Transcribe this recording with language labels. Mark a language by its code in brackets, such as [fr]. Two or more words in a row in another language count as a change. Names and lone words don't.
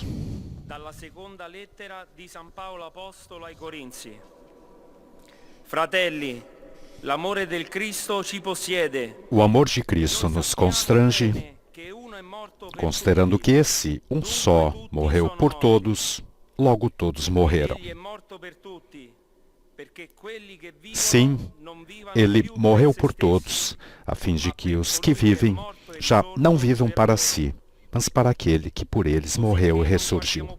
[it] Dalla seconda lettera di San Paolo Apostolo ai Corinzi. Fratelli, l'amore del Cristo ci possiede. [pt] O amor de Cristo nos constrange, considerando que esse, um só, morreu por todos, logo todos morreram. Sim, ele morreu por todos, a fim de que os que vivem já não vivam para si, mas para aquele que por eles morreu e ressurgiu.